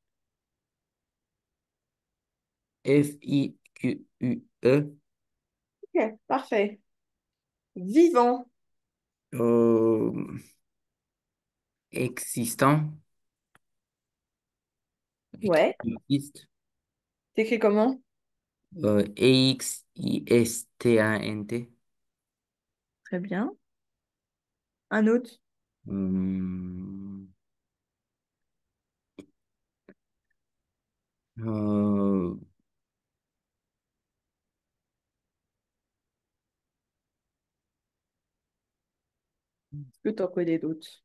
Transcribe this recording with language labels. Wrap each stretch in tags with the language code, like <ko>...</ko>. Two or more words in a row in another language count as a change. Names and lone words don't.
<fr>Ok, parfait. Vivant. Euh, existant, Ouais. existe. T'écris comment? E-X-I-S-T-A-N-T. Très bien. Un autre. Euh, euh, Est-ce que t'en connais d'autres?</fr>